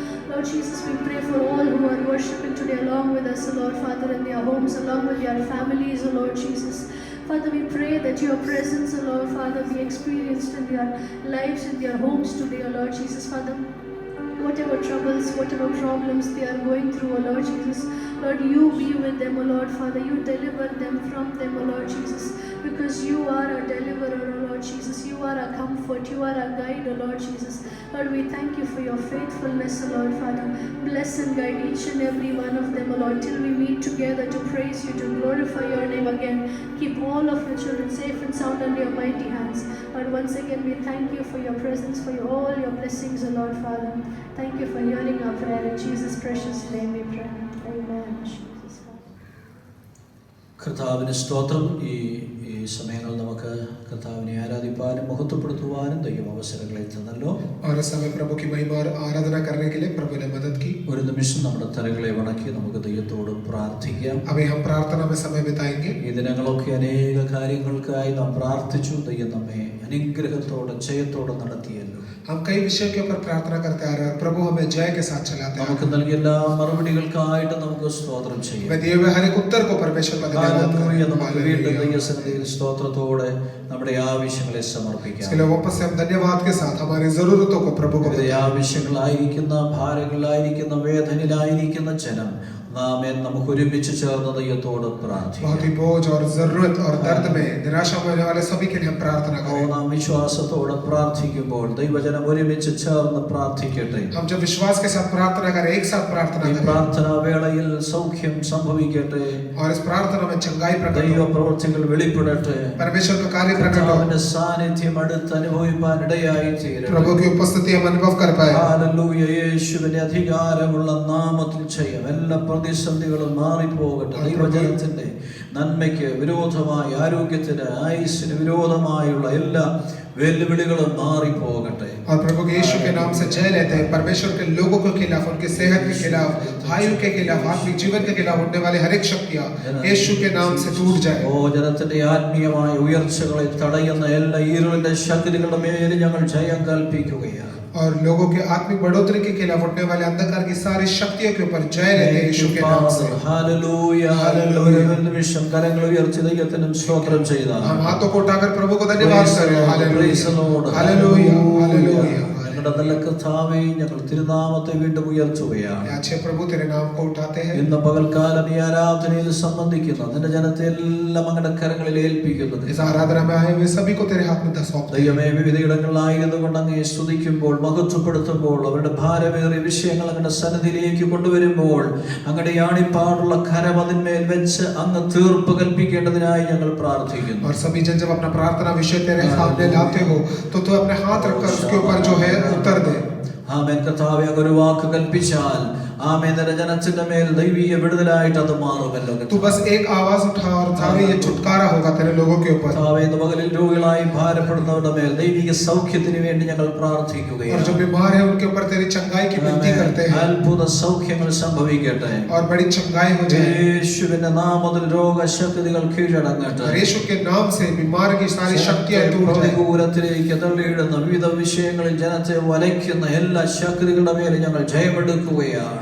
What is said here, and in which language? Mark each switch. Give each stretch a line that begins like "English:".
English: Lord Jesus we pray for all who are worshiping today along with us Lord Father in their homes along with their families Lord Jesus Father we pray that your presence Lord Father be experienced in their lives in their homes today Lord Jesus Father whatever troubles, whatever problems they are going through, O Lord Jesus, Lord, you be with them, O Lord Father, you deliver them from them, O Lord Jesus, because you are a deliverer, O Lord Jesus, you are a comfort, you are a guide, O Lord Jesus. Lord, we thank you for your faithfulness, O Lord Father. Bless and guide each and every one of them, O Lord, till we meet together to praise you, to glorify your name again. Keep all of your children safe and sound under your mighty hands. Lord, once again, we thank you for your presence, for all your blessings, O Lord Father. Thank you for hearing our prayer. In Jesus' precious name we pray. Amen. Jesus, Father.
Malayalam: കർത്താവിന് സ്തോത്രം. ഈ സമയങ്ങൾ നമുക്ക് കർത്താവിനെ ആരാധിപ്പാനും മഹത്വപ്പെടുത്തുവാനും ദൈവം അവസരങ്ങളെ തന്നല്ലോ.
Hindi: और इस समय प्रभु की महिमा और आराधना करने के लिए प्रभु ने मदद की.
Malayalam: ഒരു നിമിഷം നമ്മുടെ തലകളെ വണക്കി നമുക്ക് ദൈവത്തോട് പ്രാർത്ഥിക്കാം.
Hindi: अभी हम प्रार्थना में समय बिताएंगे.
Malayalam: ഈ ദിനങ്ങളൊക്കെ അനേക കാര്യങ്ങൾക്കായി നാം പ്രാർത്ഥിച്ചു. ദൈവം നമ്മെ അനുഗ്രഹത്തോടെ ജയത്തോടെ നടത്തിയല്ലോ.
Hindi: हम कई विषयों के ऊपर प्रार्थना करते आ रहे हैं और प्रभु हमें जय के साथ चलाते हैं.
Malayalam: നമുക്ക് നൽകിയ എല്ലാ മറുപടികൾക്കായിട്ട് നമുക്ക് സ്തോത്രം ചെയ്യാം.
Hindi: मैं दिए हुए हर एक उत्तर को परमेश्वर का धन्यवाद करता हूं.
Malayalam: നമുക്ക് വീണ്ടും ദൈവസന്നിധിയിൽ സ്തോത്രത്തോടെ നമ്മുടെ ആവശ്യങ്ങളെ സമർപ്പിക്കാം.
Hindi: इसके लिए वापस से हम धन्यवाद के साथ हमारी जरूरतों को प्रभु को बताएं.
Malayalam: ആവശ്യങ്ങളായിരിക്കുന്ന ഭാരങ്ങളായിരിക്കുന്ന വേദനയിലായിരിക്കുന്ന ജനം ആമേൻ. നമുക്ക് ഒരുമിച്ച് ചേർന്ന് ദൈവത്തോട്
Hindi: बहुत
Malayalam: പ്രാർത്ഥിക്കാം.
Hindi: ही बोझ और जरूरत और दर्द में निराशा में होने वाले सभी के लिए हम प्रार्थना करें।
Malayalam: നാം വിശ്വാസത്തോടെ പ്രാർത്ഥിക്കുമ്പോൾ ദൈവജനം ഒരുമിച്ച് ചേർന്ന് പ്രാർത്ഥിക്കട്ടെ.
Hindi: हम जब विश्वास के साथ प्रार्थना करें, एक साथ प्रार्थना
Malayalam: ഈ
Hindi: करें
Malayalam: പ്രാർത്ഥനാ വേളയിൽ സൗഖ്യം സംഭവിക്കട്ടെ.
Hindi: और इस प्रार्थना में चंगाई प्रकट
Malayalam: ദൈവ
Hindi: हो,
Malayalam: പ്രവൃത്തികൾ വെളിപ്പെടട്ടെ.
Hindi: परमेश्वर का कार्य प्रकट हो,
Malayalam: കർത്താവിന്റെ സാന്നിധ്യം അടുത്ത് അനുഭവിപ്പാൻ ഇടയായി തീരട്ടെ.
Hindi: प्रभु की उपस्थिति हम अनुभव कर पाए।
Malayalam: ഹല്ലേലൂയ. യേശുവിന്റെ അധികാരമുള്ള നാമത്തിൽ ചെയ്യാം. എല്ലാ പ്രതിസന്ധികളും മാറിപ്പോകട്ടെ. ദൈവജനത്തിന്റെ നന്മയ്ക്ക് വിരോധമായി, ആരോഗ്യത്തിന്, ആയുസ്സിന് വിരോധമായുള്ള എല്ലാ വെല്ലുവിളികളും മാറിപ്പോകട്ടെ.
Hindi: और प्रभु के यीशु के नाम से जय लेते हैं। परमेश्वर के लोगों के खिलाफ, उनके सेहत के खिलाफ, आयु के खिलाफ, आत्मिक जीवन के खिलाफ होने वाले हर एक शक्तियां यीशु के नाम से टूट जाए।
Malayalam: ഓ ജനത്തിന്റെ ആത്മീയമായ ഉയർച്ചകളെ തടയുന്ന എല്ലാ ഇരുളിന്റെ ശക്തികളുടെ മേൽ ഞങ്ങൾ ജയം കൽപ്പിക്കുകയാണ്.
Hindi: और लोगों के आत्मिक बढ़ोतरी के खिलाफ उठने वाले अंधकार की सारी शक्तियों के ऊपर जय लेते हैं यीशु के नाम से।
Malayalam: ഹല്ലേലൂയ. ഹല്ലേലൂയ. ഒരു നിമിഷം കരങ്ങൾ ഉയർത്തി ദൈവത്തിനും സ്തോത്രം ചെയ്താൽ
Hindi: हम हाथों को उठाकर प्रभु को धन्यवाद करें। Hallelujah hallelujah hallelujah.
Malayalam: ഞങ്ങളുടെ നല്ല കർത്താവേ, ഞങ്ങൾ തിരുനാമത്തെ വീണ്ടും ഉയർത്തുകയാണ്.
Hindi: अच्छे प्रभु तेरे नाम को उठाते हैं।
Malayalam: ഇന്ന് പകൽക്കാലം ഈ ആരാധനയിൽ സംബന്ധിക്കുന്ന നിന്റെ ജനത്തെ എല്ലാം അങ്ങയുടെ കരങ്ങളിൽ ഏൽപ്പിക്കുന്നു.
Hindi: इस आराधना में आए हुए सभी को तेरे हाथ में सौंपते हैं।
Malayalam: ദൈവമേ, വിവിധയിടങ്ങളിലായിരുന്നു കൊണ്ട് അങ്ങയെ സ്തുതിക്കുമ്പോൾ, മഹത്വപ്പെടുത്തുമ്പോൾ, അവരുടെ ഭാരമേറിയ വിഷയങ്ങൾ അങ്ങയുടെ സന്നിധിയിലേക്ക് കൊണ്ടുവരുമ്പോൾ അങ്ങയുടെ യാണിപ്പാടുള്ള കരം അതിന്മേൽ വെച്ച് അങ്ങ് തീർപ്പ് കൽപ്പിക്കേണ്ടതിനായി ഞങ്ങൾ പ്രാർത്ഥിക്കുന്നു.
Hindi: और सभी जन जब अपना प्रार्थना विषय तेरे सामने लाते हो तो तू अपने हाथ रखकर उसके ऊपर जो है उत्तर दे।
Malayalam: ആമേൻ. കർത്താവേ, അങ്ങ് ഒരു വാക്ക് കൽപ്പിച്ചാൽ ആമേൻ നിന്റെ ജനത്തിന്റെ മേൽ ദൈവീയ വിടുതലായിട്ട് അത് മാറുമല്ലോ.
Hindi: तू बस एक आवाज उठा और सारे ये छुटकारा होगा तेरे लोगों के ऊपर।
Malayalam: കർത്താവേ, ഇന്ന് പകലിൽ രോഗികളായി ഭാരപ്പെടുന്നവരുടെ മേൽ ദൈവിക സൗഖ്യത്തിന് വേണ്ടി ഞങ്ങൾ
Hindi: और
Malayalam: പ്രാർത്ഥിക്കുകയാണ്.
Hindi: जो बीमार है उनके ऊपर तेरी चंगाई की विनती करते हैं
Malayalam: അത്ഭുത സൗഖ്യങ്ങൾ സംഭവിക്കട്ടെ.
Hindi: और बड़ी चंगाई हो जाए।
Malayalam: യേശുവിന്റെ നാമത്തിൽ രോഗശക്തികൾ കീഴടങ്ങട്ടെ.
Hindi: और यीशु के नाम से बीमार की सारी शक्तियां टूट जाए।
Malayalam: പ്രതികൂലത്തിലേക്ക് തള്ളിയിടുന്ന വിവിധ വിഷയങ്ങളിൽ ജനത്തെ വലയ്ക്കുന്ന എല്ലാ ശക്തികളുടെ മേൽ ഞങ്ങൾ ജയമെടുക്കുകയാണ്.